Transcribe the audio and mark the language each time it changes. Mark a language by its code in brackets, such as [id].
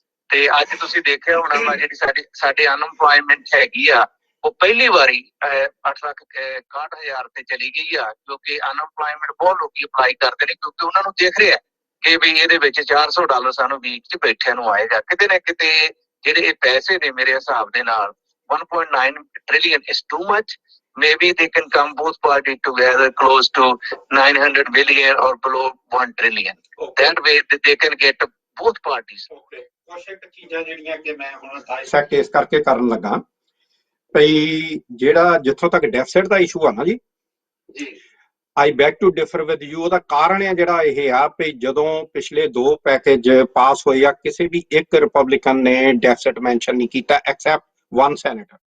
[pa] ਤੇ ਅੱਜ ਤੁਸੀਂ ਦੇਖਿਆ ਹੋਣਾ ਵਾ ਜਿਹੜੀ ਸਾਡੇ ਅਨਐਮਪਲੋਇਮੈਂਟ ਹੈਗੀ ਆ ਉਹ ਪਹਿਲੀ ਵਾਰੀ 8,61,000 ਤੇ ਚਲੀ ਗਈ ਆ, ਕਿਉਂਕਿ ਅਨਐਮਪਲੋਇਮੈਂਟ ਬਹੁਤ ਲੋਕੀ ਅਪਲਾਈ ਕਰਦੇ ਨੇ, ਕਿਉਂਕਿ ਉਹਨਾਂ ਨੂੰ ਦੇਖ ਰਿਹਾ ਕਿ ਵੀ ਇਹਦੇ ਵਿੱਚ $400 ਸਾਨੂੰ ਵੀਕ ਚ ਬੈਠਿਆਂ ਨੂੰ ਆਏਗਾ। ਕਿਤੇ ਨਾ ਕਿਤੇ ਜਿਹੜੇ ਇਹ ਪੈਸੇ ਨੇ ਮੇਰੇ ਹਿਸਾਬ ਦੇ ਨਾਲ [en] 1.9 trillion is too much. Maybe they can come both parties together close to 900 billion or below 1 trillion. That way they can get both parties. [pa] ਕੁਝ ਇੱਕ ਚੀਜ਼ਾਂ ਜਿਹੜੀਆਂ ਕਿ ਮੈਂ ਹੁਣ ਡਾਇਸੈਕਟ ਇਸ ਕਰਕੇ ਕਰਨ ਲੱਗਾ ਭਈ ਜਿਹੜਾ ਜਿੱਥੋਂ ਤੱਕ ਡੈਫਿਸਿਟ ਦਾ ਇਸ਼ੂ ਆ ਨਾ ਜੀ, [en] I beg to differ with you. [pa] ਉਹਦਾ ਕਾਰਨ ਆ ਜਿਹੜਾ ਇਹ ਆ ਵੀ ਜਦੋਂ ਪਿਛਲੇ 2 ਪੈਕੇਜ ਪਾਸ ਹੋਏ ਆ ਕਿਸੇ ਵੀ ਇੱਕ ਰਿਪਬਲਿਕਨ ਨੇ ਡੈਫਿਸਿਟ ਮੈਂਸ਼ਨ ਨਹੀਂ ਕੀਤਾ ਐਕਸੈਪਟ 1 ਸੈਨੇਟਰ।